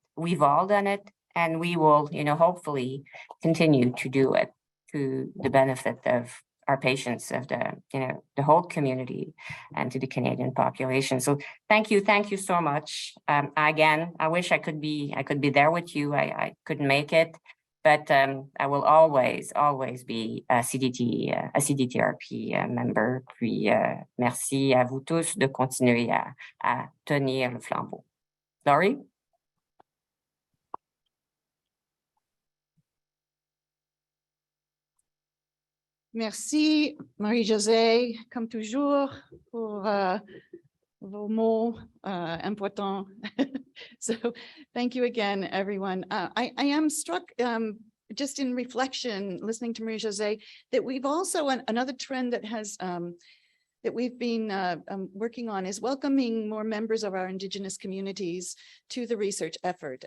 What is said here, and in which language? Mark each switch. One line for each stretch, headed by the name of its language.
English: We've all done it, and we will, hopefully continue to do it to the benefit of our patients, of the whole community, and to the Canadian population. So thank you so much. Again, I wish I could be there with you. I couldn't make it, but I will always be a CDTRP member.
French: Puis merci à vous tous de continuer à tenir le flambeau. Laurie? Merci, Marie-Josée, comme toujours, pour vos mots importants.
English: So thank you again, everyone. I am struck just in reflection, listening to Marie-Josée, that we've also, another trend that has that we've been working on is welcoming more members of our Indigenous communities to the research effort.